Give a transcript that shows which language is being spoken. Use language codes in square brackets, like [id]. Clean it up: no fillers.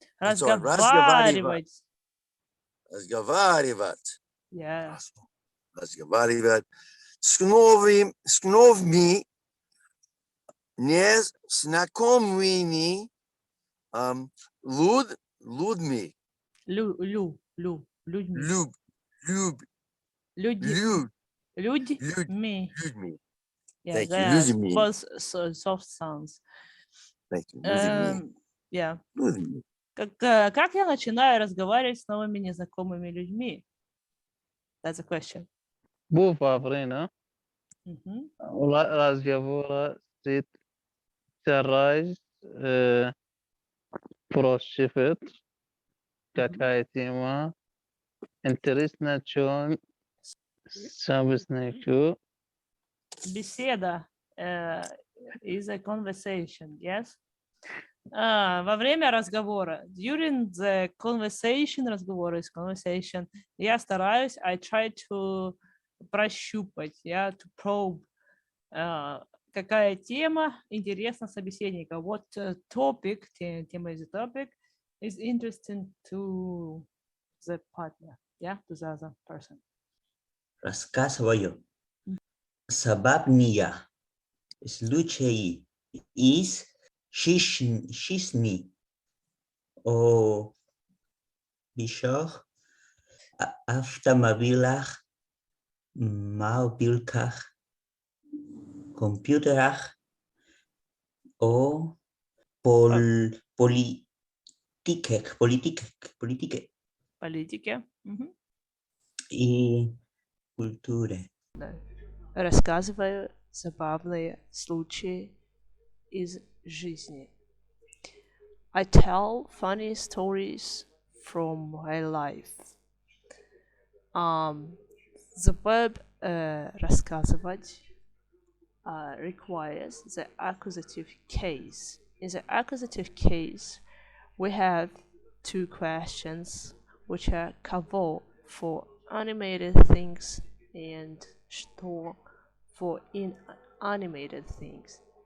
[en] I'm sorry, разговаривать. [ru] Разговаривать. [en] Yeah. [ru] Разговаривать с новыми незнакомыми людьми. Людьми. Людьми. Людьми. Yeah, [en] Thank you. they are [ru] Людьми. [en] both soft sounds. Thank you. Людьми. Yeah. [ru] Людьми. Как я начинаю разговаривать с новыми незнакомыми людьми? [en] That's a question. Bu pavrina Мгм. [ru] разговора с стараюсь прощупать, какая тема интересна, чем собеседнику. [en] Беседа is a conversation, yes? [ru] Во время разговора, [en] during the conversation, разговор is conversation, [ru] я стараюсь, [en] I try to прощупать, to probe, [ru] какая тема интересна собеседника, [en] what topic, тема is a topic, is interesting to the partner, to the other person. [ru] Рассказываю забавные случаи из жизни о вещах, автомобилях, мобилках, компьютерах, о политике. Политике. Мгм. И культуре. Рассказываю забавные случаи из жизни. [en] I tell funny stories from my life. The verb рассказывать requires the accusative case. In the accusative case, we have two questions which are кого for animated things and что for inanimated things.